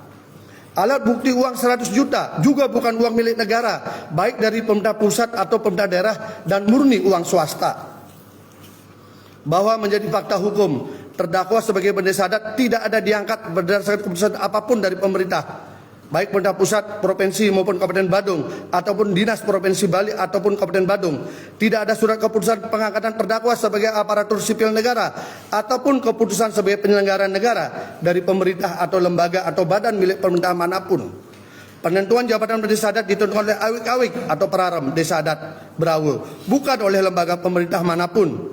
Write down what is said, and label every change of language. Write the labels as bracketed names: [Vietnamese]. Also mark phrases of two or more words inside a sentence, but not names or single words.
[Indonesian] Alat bukti uang 100 juta juga bukan uang milik negara, baik dari pemerintah pusat atau pemerintah daerah, dan murni uang swasta. Bahwa menjadi fakta hukum, terdakwa sebagai pendeta adat tidak ada diangkat berdasarkan keputusan apapun dari pemerintah, baik pemerintah pusat, provinsi maupun Kabupaten Badung, ataupun Dinas Provinsi Bali ataupun Kabupaten Badung. Tidak ada surat keputusan pengangkatan terdakwa sebagai aparatur sipil negara ataupun keputusan sebagai penyelenggara negara dari pemerintah atau lembaga atau badan milik pemerintah manapun. Penentuan jabatan pendeta adat ditentukan oleh awik-awik atau Peraram Desa Adat Berawa, bukan oleh lembaga pemerintah manapun.